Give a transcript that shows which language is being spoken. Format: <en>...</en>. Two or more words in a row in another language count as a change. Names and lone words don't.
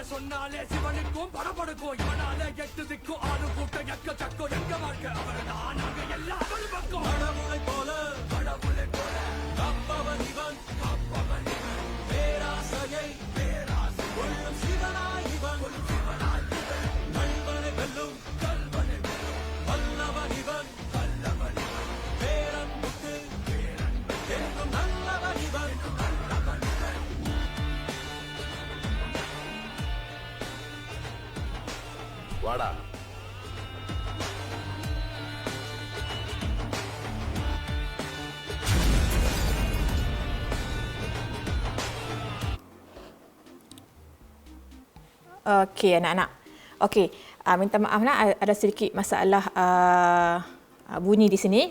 <ta>சொன்னாலே சிவனுக்கும் படபடுக்கும் இவனால எட்டு திக்கும் ஆளு கூட்டம் எக்க சக்கம் எங்க வாழ்க்கை அவர்தான் நாங்க எல்லாம் அவள் பக்கம் கடவுளை போல கப்பவன் இவன் பேராசையை கொள்ளும் சிவனாய் இவன் நண்பனை வெல்லும் வல்லவன் இவன் பேரன்புக்கு என்றும் நல்லவன் இவன் வாடா.</ta> <ms>Okey anak-anak. Okey, minta maaf nak ada sedikit masalah bunyi di sini.</ms>